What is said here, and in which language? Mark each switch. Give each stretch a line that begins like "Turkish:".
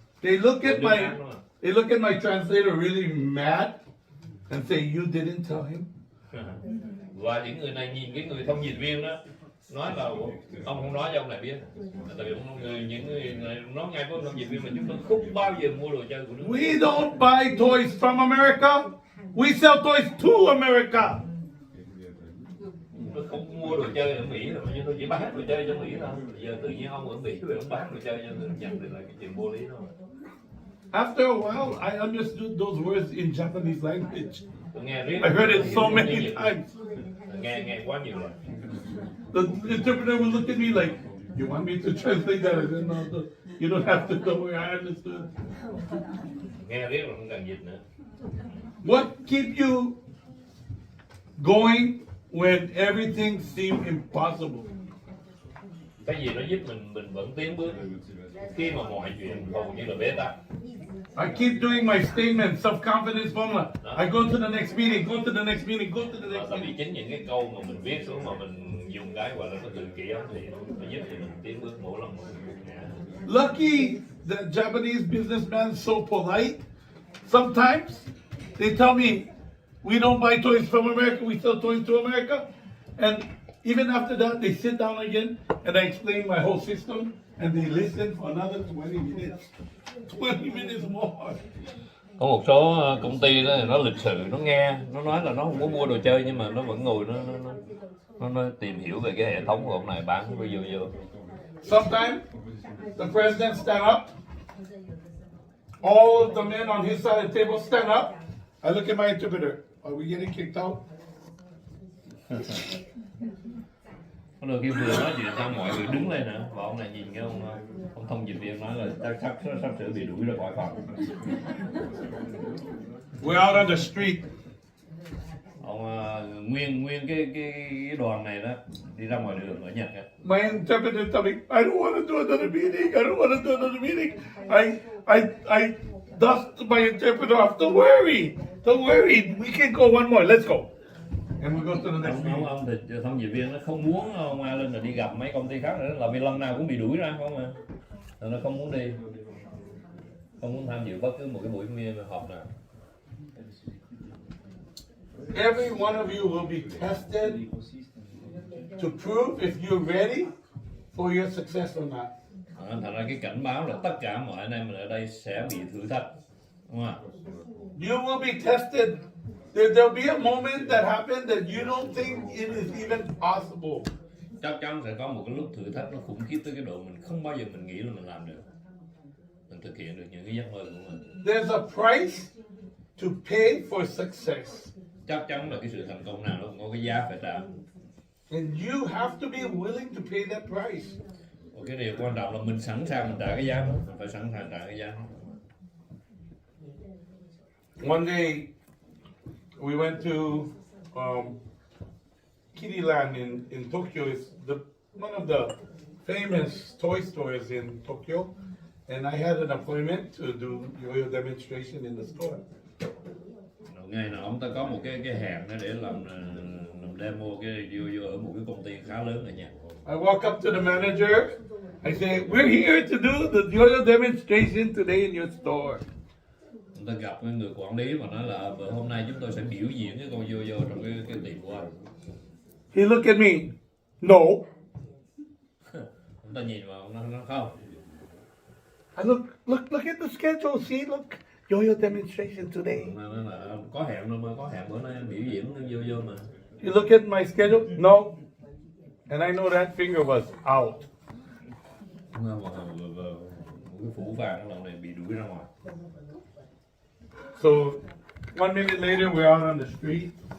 English: They look at my translator really mad and say, "You didn't tell him."
Vietnamese: Và những người này nhìn cái người thông dịch viên đó nói là ông không nói cho ông này biết, tại vì những người này nói ngay với thông dịch viên mà chúng tôi không bao giờ mua đồ chơi của nước.
English: We don't buy toys from America. We sell toys to America.
Vietnamese: Tôi không mua đồ chơi ở Mỹ rồi, nhưng tôi chỉ bán đồ chơi cho Mỹ thôi. Giờ tự nhiên ông ở Mỹ rồi ông bán đồ chơi cho người Nhật thì là cái chuyện vô lý thôi.
English: After a while, I understood those words in Japanese language.
Vietnamese: Tôi nghe riết.
English: I heard it so many times.
Vietnamese: Nghe quá nhiều rồi.
English: The interpreter would look at me like, "You want me to translate that?" I said, "No, you don't have to. Don't worry, I understood."
Vietnamese: Nghe riết rồi không cần dịch nữa.
English: What keep you going when everything seems impossible?
Vietnamese: Cái gì nó giúp mình vẫn tiến bước khi mà mọi chuyện hầu như là bế tắc.
English: I keep doing my statement, self-confidence formula. I go to the next meeting, go to the next meeting, go to the next
Vietnamese: Tại vì
English: meeting.
Vietnamese: chính những cái câu mà mình viết xuống mà mình dùng cái gọi là cái từ kỹ ấn thì nó giúp cho mình tiến bước mỗi lần một ngã.
English: Lucky that Japanese businessman is so polite. Sometimes they tell me, "We don't buy toys from America, we sell toys to America." And even after that, they sit down again and I explain my whole system and they listen for another 20 minutes. 20 minutes more.
Vietnamese: Có một số công ty đó nó lịch sự, nó nghe, nó nói là nó không có mua đồ chơi nhưng mà nó vẫn ngồi nó tìm hiểu về cái hệ thống của ông này bán cái vô.
English: Sometimes the president stand up. All of the men on his side of the table stand up. I look at my interpreter. Are we getting kicked out?
Vietnamese: Có đôi khi vừa nói chuyện xong mọi người đứng lên nữa, và ông này nhìn cái ông thông dịch viên nói là sắp sửa bị đuổi ra khỏi phòng.
English: We're out on the street.
Vietnamese: Ông nguyên cái đoàn này đó đi ra ngoài đường ở Nhật á.
English: My interpreter told me, I don't want to do another meeting. I don't want to do another meeting. I dust my interpreter off. Don't worry. Don't worry. We can go one more. Let's go. And we go to the next meeting.
Vietnamese: Ông thông dịch viên nó không muốn ông Alan là đi gặp mấy công ty khác nữa, là vì lần nào cũng bị đuổi ra không à. Nên nó không muốn đi, không muốn tham dự bất cứ một cái buổi họp nào.
English: Every one of you will be tested to prove if you're ready for your success or not.
Vietnamese: Thành ra cái cảnh báo là tất cả mọi anh em mình ở đây sẽ bị thử thách, đúng không?
English: You will be tested. There'll be a moment that happened that you don't think it is even possible.
Vietnamese: Chắc chắn sẽ có một cái lúc thử thách nó khủng khiếp tới cái độ mình không bao giờ mình nghĩ là mình làm được, mình thực hiện được những cái giấc mơ của mình.
English: There's a price to pay for success.
Vietnamese: Chắc chắn là cái sự thành công nào nó cũng có cái giá phải trả.
English: And you have to be willing to pay that price.
Vietnamese: Và cái điều quan trọng là mình sẵn sàng mình trả cái giá đó, mình phải sẵn sàng trả cái giá đó.
English: One day, we went to Kiriland in Tokyo. It's one of the famous toy stores in Tokyo. And I had an appointment to do yo-yo demonstration in the store.
Vietnamese: Ngày nào ông ta có một cái hẹn để làm demo cái yo-yo ở một cái công ty khá lớn ở Nhật.
English: I walk up to the manager. I say, we're here to do the yo-yo demonstration today in your store.
Vietnamese: Ông ta gặp người quản lý và nói là hôm nay chúng tôi sẽ biểu diễn cái con yo-yo trong cái tiệm của anh.
English: He looked at me. No.
Vietnamese: Ông ta nhìn vào ông nói không.
English: I look at the schedule. See, look, yo-yo demonstration today.
Vietnamese: Nói là có hẹn rồi mà, có hẹn bữa nay biểu diễn yo-yo mà.
English: You look at my schedule. No. And I know that finger was out.
Vietnamese: Một cái phủ vàng lần này bị đuổi ra ngoài.
English: So 1 minute later, we're out on the street.